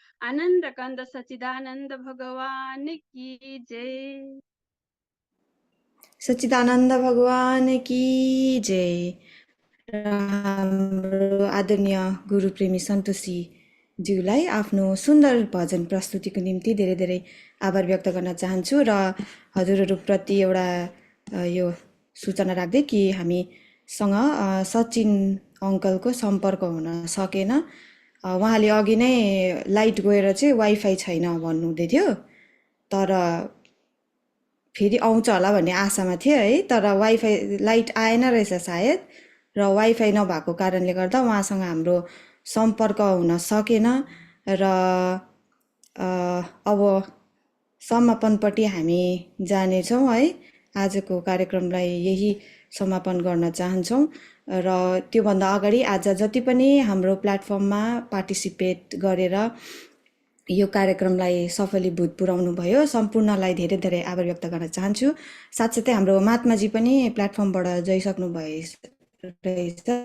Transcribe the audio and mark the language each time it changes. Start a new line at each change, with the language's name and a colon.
Hindi: आनंद कंद सच्चिदानंद भगवान की जय। सच्चिदानन्द भगवान की जय।
Nepali: र हाम्रो आदरणीय गुरुप्रेमी सन्तोषी ज्यूलाई आफ्नो सुन्दर भजन प्रस्तुतिको निम्ति धेरै धेरै आभार व्यक्त गर्न चाहन्छु र हजुरहरूप्रति एउटा यो सूचना राख्दै कि हामी सँग सचिन अङ्कलको सम्पर्क हुन सकेन। उहाँले अघि नै लाइट गएर चाहिँ वाइफाई छैन भन्नुहुँदै थियो, तर फेरि आउँछ होला भन्ने आशामा थियो है। तर वाइफाई लाइट आएन रहेछ सायद, र वाइफाई नभएको कारणले गर्दा उहाँसँग हाम्रो सम्पर्क हुन सकेन। र अब समापनपट्टि हामी जानेछौँ है। आजको कार्यक्रमलाई यही समापन गर्न चाहन्छौँ। र त्योभन्दा अगाडि आज जति पनि हाम्रो प्लेटफर्ममा पार्टिसिपेट गरेर यो कार्यक्रमलाई सफलीभूत पुर्याउनु भयो, सम्पूर्णलाई धेरै धेरै आभार व्यक्त गर्न चाहन्छु। साथसाथै हाम्रो महात्माजी पनि प्लेटफर्मबाट गइसक्नु रहेछ।